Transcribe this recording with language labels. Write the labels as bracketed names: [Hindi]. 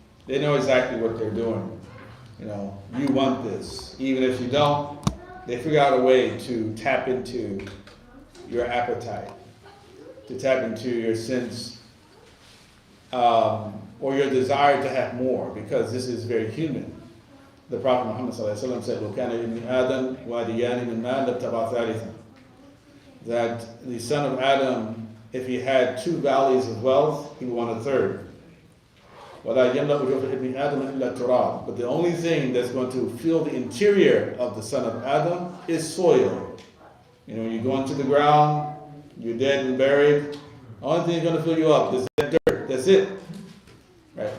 [English] They know exactly what they're doing. You know, you want this. Even if you don't, they figure out a way to tap into your appetite, to tap into your sense or your desire to have more, because this is very human. The Prophet Muhammad ﷺ said, [Arabic] وَكَانَ ابْنِ آدَمْ وَادِيَانِ مِنْ مَالٍ لَابْتَغَى ثَالِثًا. [English] That the son of Adam, if he had 2 valleys of wealth, he would want a third. [Arabic] وَلَا يَمْلَأُ جَوْفَ ابْنِ آدَمَ إِلَّا تُرَابٌ. [English] But the only thing that's going to fill the interior of the son of Adam is soil. You know, when you go into the ground, you're dead and buried, the only thing that's going to fill you up is that dirt. That's it. Right?